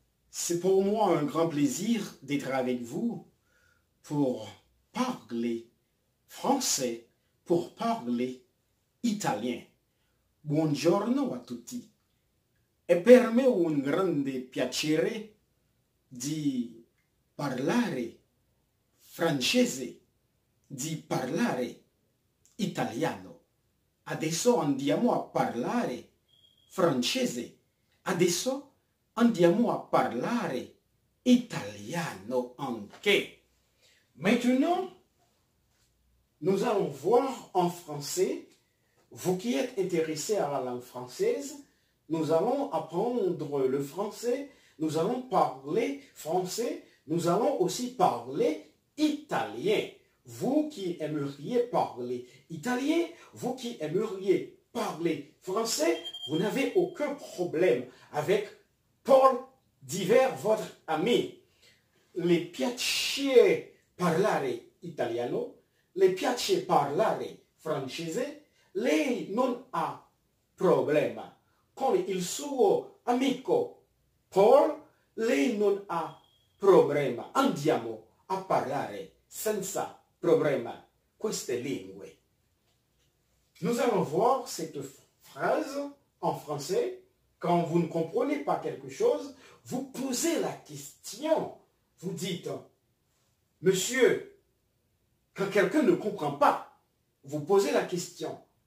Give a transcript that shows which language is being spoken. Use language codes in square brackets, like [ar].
[fr] C'est pour moi un grand plaisir d'être avec vous pour parler français, pour parler italien. [it] Buongiorno a tutti. E per me un grande piacere di parlare francese, di parlare italiano. Adesso andiamo a parlare francese. Adesso andiamo a parlare italiano anche. [fr] Maintenant, nous allons voir en français. Vous qui êtes intéressés à la langue française, nous allons apprendre le français, nous allons parler français, nous allons aussi parler italien. Vous qui aimeriez parler italien, vous qui aimeriez parler français, vous n'avez aucun problème avec Paul Divers, votre ami. [it] Le piace parlare italiano, le piace parlare francese, lei non ha problema. Con il suo amico Paul, lei non ha problema. Andiamo a parlare senza problema queste lingue. [fr] Nous allons voir cette phrase en français. Quand vous ne comprenez pas quelque chose, vous posez la question. Vous dites, monsieur, quand quelqu'un ne comprend pas, vous posez la question.